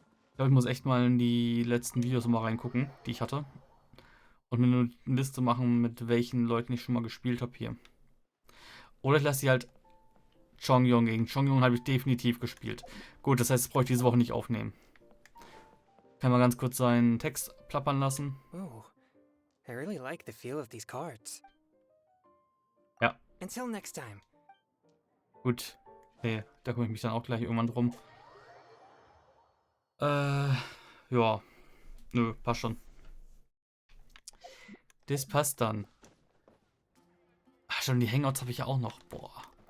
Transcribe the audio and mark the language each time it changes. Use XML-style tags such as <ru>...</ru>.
<de>Ich glaube, ich muss echt mal in die letzten Videos mal reingucken, die ich hatte. Und mir eine Liste machen, mit welchen Leuten ich schon mal gespielt habe hier. Oder ich lasse sie halt Chongyong gegen. Chongyong habe ich definitiv gespielt. Gut, das heißt, das brauche ich diese Woche nicht aufnehmen. Kann mal ganz kurz seinen Text plappern lassen.</de> <en>Oh, I really like the feel of these cards.</en> <de>Ja.</de> <en>Until next time.</en> <de>Gut. Nee, da kümmere ich mich dann auch gleich irgendwann drum. Ja. Nö, passt schon. Das passt dann. Ach, schon die Hangouts habe ich ja auch noch. Boah.</de>